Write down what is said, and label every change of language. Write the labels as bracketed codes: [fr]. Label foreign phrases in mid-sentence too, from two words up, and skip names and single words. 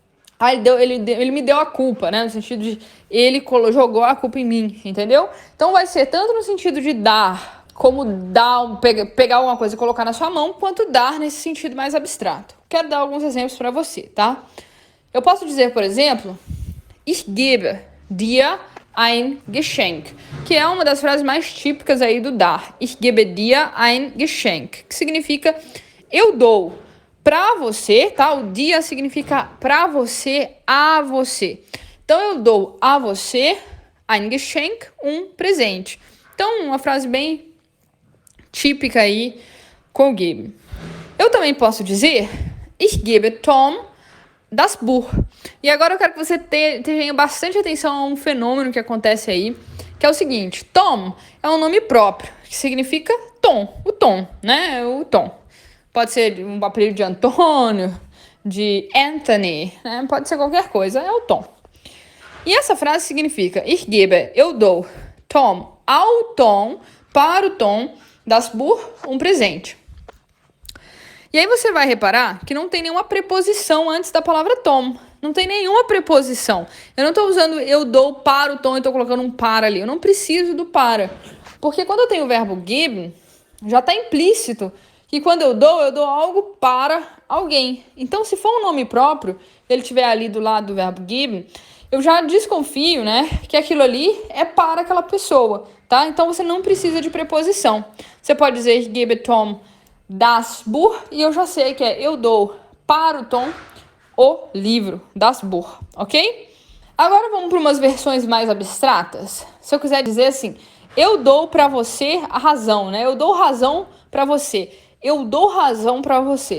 [pt] Ele me deu a culpa, né? No sentido de ele jogou a culpa em mim, entendeu? Então vai ser tanto no sentido de dar, como pegar alguma coisa e colocar na sua mão, quanto dar nesse sentido mais abstrato. Quero dar alguns exemplos para você, tá? Eu posso dizer, por exemplo, [de] ich gebe dir ein Geschenk, [pt] que é uma das frases mais típicas aí do dar. [de] Ich gebe dir ein Geschenk, [pt] que significa eu dou para você, tá? O dia significa para você, a você. Então, eu dou a você, [de] ein Geschenk, [pt] um presente. Então, uma frase bem típica aí com o geben. Eu também posso dizer, [de] ich gebe Tom das Buch. [pt] E agora eu quero que você tenha bastante atenção a um fenômeno que acontece aí, que é o seguinte, Tom é um nome próprio, que significa Tom, o Tom, né? O Tom. Pode ser um apelido de Antônio, de Anthony, né? Pode ser qualquer coisa, é o Tom. E essa frase significa, [de] ich gebe, [pt] eu dou, Tom, ao Tom, para o Tom, [de] das Buch, [pt] um presente. E aí você vai reparar que não tem nenhuma preposição antes da palavra Tom. Não tem nenhuma preposição. Eu não estou usando eu dou para o Tom e estou colocando um para ali. Eu não preciso do para. Porque quando eu tenho o verbo geben, já está implícito que quando eu dou algo para alguém. Então, se for um nome próprio, ele estiver ali do lado do verbo geben, eu já desconfio, né, que aquilo ali é para aquela pessoa, tá? Então você não precisa de preposição. Você pode dizer [de] ich gebe Tom das Buch [pt] e eu já sei que eu dou para o Tom o livro, [de] das Buch, [pt] ok? Agora vamos para umas versões mais abstratas. Se eu quiser dizer assim, eu dou para você a razão, né? Eu dou razão para você. Eu dou razão para você.